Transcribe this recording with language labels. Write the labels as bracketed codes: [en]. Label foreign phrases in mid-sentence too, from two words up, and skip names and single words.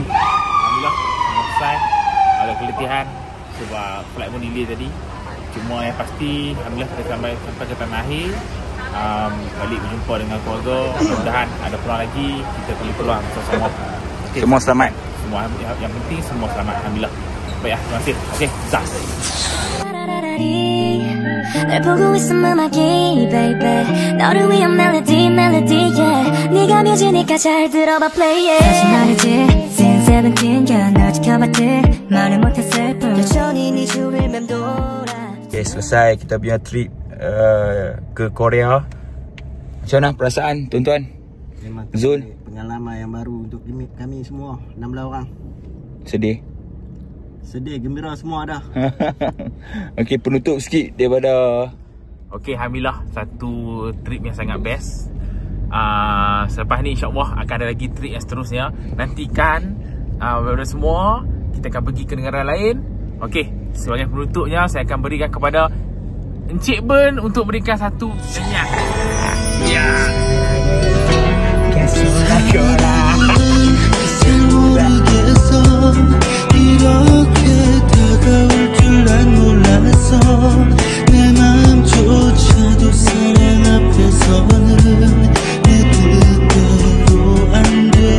[ms] Alhamdulillah, selesai. Ada keletihan sebab flight pun delay tadi. Cuma yang pasti, alhamdulillah kita sampai ke tanah akhir. Balik berjumpa dengan keluarga. Mudah-mudahan ada peluang lagi, kita boleh peluang bersama-sama. Okay. Semua selamat. Semua yang penting semua selamat, alhamdulillah. Baik, terima kasih. Okey, zas. [ko] 날 보고 있음 음악이 baby 너를 위한 멜로디 yeah 네가 뮤지니까 잘 들어봐 [en] play it [ko] 다시 말이지 since 17년 널 지켜봤지 말을 못했을 뿐 여전히 네 줄을 맴돌아. [ms] Okay, selesai kita punya trip ke Korea. Macam mana perasaan tuan-tuan? Zul, pengalaman yang baru untuk kami semua 16 orang. sedih. Sedih, gembira semua dah. Okey, penutup sikit daripada. Okey, alhamdulillah satu trip yang sangat best. Selepas ni insya-Allah akan ada lagi trip yang seterusnya. Nantikan daripada semua kita akan pergi ke negara lain. Okey, sebagai penutupnya saya akan berikan kepada Encik Ben untuk berikan satu nyanyian. Ya. [ko] 이렇게 다가올 줄 난 몰랐어 내 마음조차도 사랑 앞에서는 내 뜻대로 안돼